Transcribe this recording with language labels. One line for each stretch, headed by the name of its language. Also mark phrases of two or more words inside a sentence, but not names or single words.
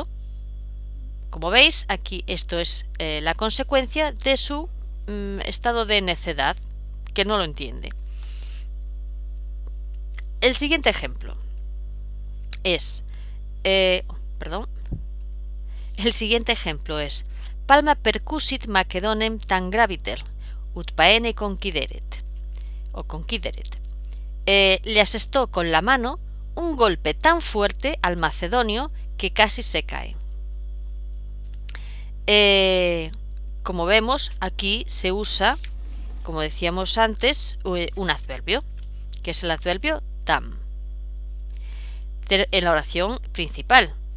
Spanish: Como veis, aquí esto es la consecuencia de su estado de necedad, que no lo entiende. El siguiente ejemplo es el siguiente ejemplo es
Latin: palma percussit Macedonem tan graviter ut paene conquideret
Spanish: o conquideret. Le asestó con la mano un golpe tan fuerte al macedonio que casi se cae. Como vemos, aquí se usa, como decíamos antes, un adverbio, que es el adverbio tam, en la oración principal.